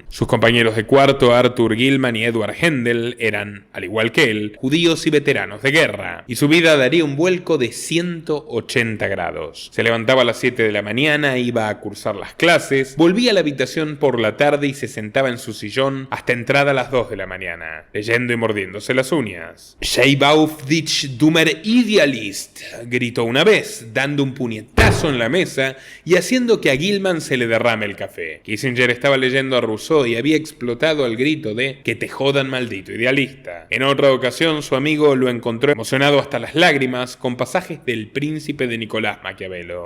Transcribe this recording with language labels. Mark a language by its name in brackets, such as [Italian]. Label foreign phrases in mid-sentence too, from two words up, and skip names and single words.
[Spanish] Sus compañeros de cuarto, Arthur Gilman y Edward Hendel, eran, al igual que él, judíos y veteranos de guerra, y su vida daría un vuelco de 180 grados. Se levantaba a las 7 de la mañana, iba a cursar las clases, volvía a la habitación por la tarde y se sentaba en su sillón hasta entrada a las 2 de la mañana, leyendo y mordiéndose las uñas. [German] «Schreib auf dich, dummer Idealist», [Spanish] gritó una vez, dando un puñetazo en la mesa y haciendo que a Gilman se le derrame el café. Kissinger estaba leyendo a Rousseau y había explotado al grito de «que te jodan, maldito idealista». En otra ocasión, su amigo lo encontró emocionado hasta las lágrimas con pasajes del Príncipe de Nicolás Maquiavelo.